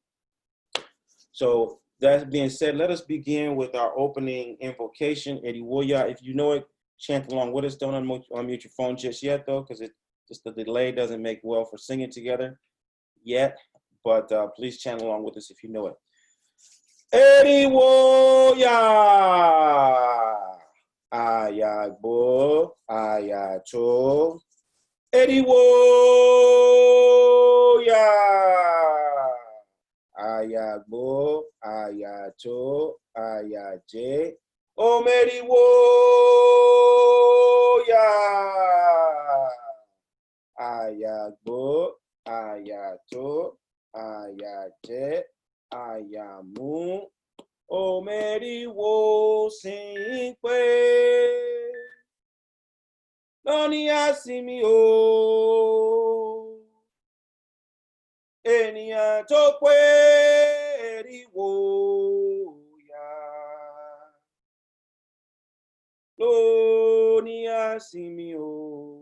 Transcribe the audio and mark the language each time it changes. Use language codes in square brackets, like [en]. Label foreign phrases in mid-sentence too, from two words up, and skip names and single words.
[en] So that being said, let us begin with our opening invocation. Ediwoya, if you know it, chant along with us. Don't unmute your phone just yet, though, because just the delay doesn't make well for singing together yet. But please chant along with us if you know it. [yo] Ediwoya, ayagbo, ayato. Ediwoya, ayagbo, ayato, ayaje. Omeriwoya, ayagbo, ayato, ayaje, ayamu. Omeriwo sinpe. Loni asimi o. Ènìyàn tó pé eriwo ya. Loni asimi o.